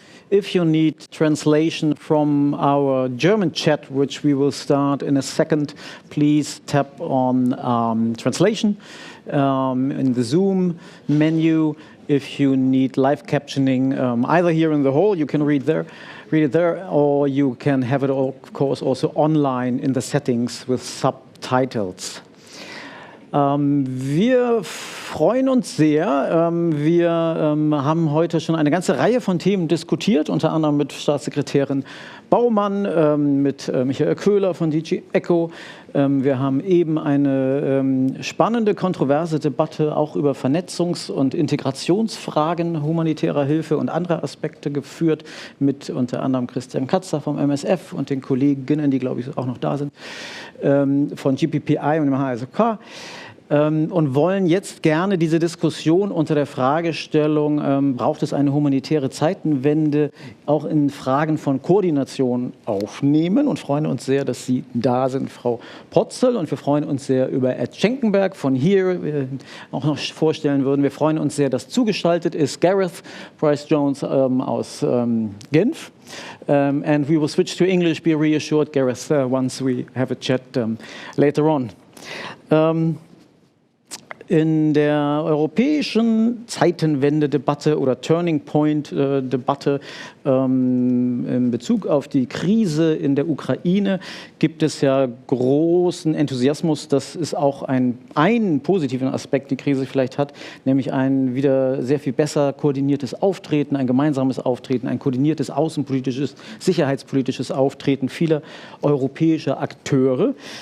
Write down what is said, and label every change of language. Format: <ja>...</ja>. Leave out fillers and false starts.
<en>If you need translation from our German chat, which we will start in a second, please tap on translation in the Zoom menu. If you need live captioning, either here in the hall, you can read it there, or you can have it, of course, also online in the settings with subtitles.</en> <de>Wir freuen uns sehr. Wir haben heute schon eine ganze Reihe von Themen diskutiert, unter anderem mit Staatssekretärin Baumann, mit Michael Köhler von DG ECHO. Wir haben eben eine spannende, kontroverse Debatte auch über Vernetzungs- und Integrationsfragen humanitärer Hilfe und andere Aspekte geführt, mit unter anderem Christian Katzer vom MSF und den Kolleginnen, die, glaube ich, auch noch da sind, von GPPI und dem HERE-Geneva. Und wollen jetzt gerne diese Diskussion unter der Fragestellung, braucht es eine humanitäre Zeitenwende, auch in Fragen von Koordination aufnehmen und freuen uns sehr, dass Sie da sind, Frau Potzel. Und wir freuen uns sehr über Ed Schenkenberg von HERE, auch noch vorstellen würden. Wir freuen uns sehr, dass zugeschaltet ist Gareth Price-Jones aus Genf.</de> <en>And we will switch to English, be reassured, Gareth, once we have a chat later on.</en> <de>In der europäischen Zeitenwende-Debatte oder Turning-Point-Debatte in Bezug auf die Krise in der Ukraine gibt es ja großen Enthusiasmus. Das ist auch ein positiven Aspekt, die Krise vielleicht hat, nämlich ein wieder sehr viel besser koordiniertes Auftreten, ein gemeinsames Auftreten, ein koordiniertes außenpolitisches, sicherheitspolitisches Auftreten vieler europäischer Akteure.</de>